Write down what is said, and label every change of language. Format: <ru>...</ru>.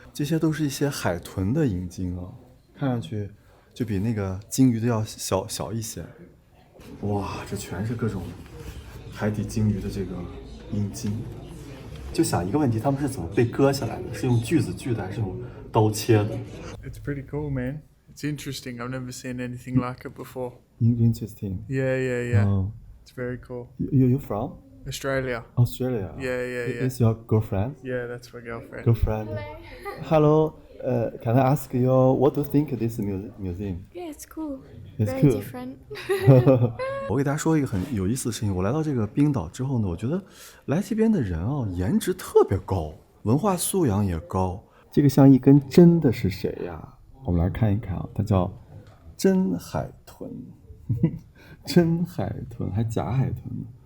<zh>这些都是一些海豚的阴茎啊，看上去就比那个鲸鱼的要小一些。哇，这全是各种海底鲸鱼的这个阴茎。就想一个问题，他们是怎么被割下来的？是用锯子锯的，还是用刀切的？</zh> <en>It's pretty cool, man. It's interesting. I've never seen anything like it before. Interesting. Yeah. It's very cool. You from? Australia. Australia. Yeah. Is your girlfriend? Yeah, that's my girlfriend. Girlfriend. Hello. Can I ask you what do you think of this museum? Yeah, it's cool. It's Very cool. different.</en> <zh>我给大家说一个很有意思的事情。我来到这个冰岛之后呢，我觉得来这边的人啊，颜值特别高，文化素养也高。这个像一根针的是谁呀？我们来看一看啊，它叫真海豚，真海豚还假海豚呢。</zh>